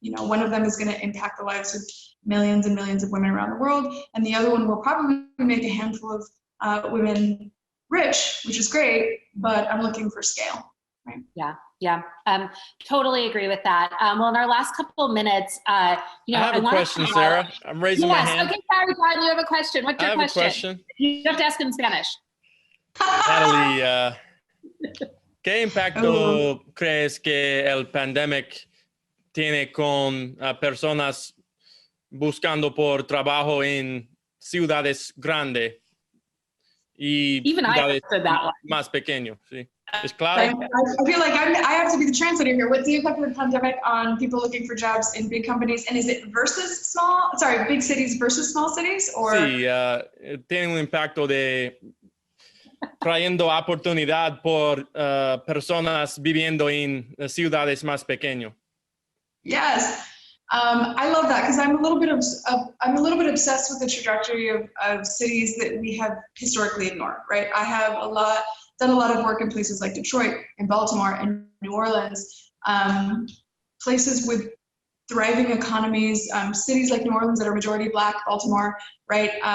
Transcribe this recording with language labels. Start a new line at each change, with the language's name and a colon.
English: One of them is going to impact the lives of millions and millions of women around the world, and the other one will probably make a handful of women rich, which is great, but I'm looking for scale. Right? Yeah. Totally agree with that. Well, in our last couple of minutes, I have a question, Sarah. I'm raising my hand. Okay, sorry, John, you have a question. What's your question? I have a question. You have to ask in Spanish.
Spanish: Nathalie, ¿qué impacto crees que el pandemic tiene con personas buscando por trabajo en ciudades grandes y ciudades más pequeñas? ¿Sí? ¿Es claro?
English: I feel like I have to be the translator here. What's the impact of the pandemic on people looking for jobs in big companies? And is it versus big cities versus small cities? Or?
Spanish: Sí, tiene un impacto de trayendo oportunidad por personas viviendo en ciudades más pequeñas.
English: Yes. I love that because I'm a little bit obsessed with the trajectory of cities that we have historically ignored, right? I have done a lot of work in places like Detroit and Baltimore and New Orleans, places with thriving economies, cities like New Orleans that are majority Black, Baltimore, right?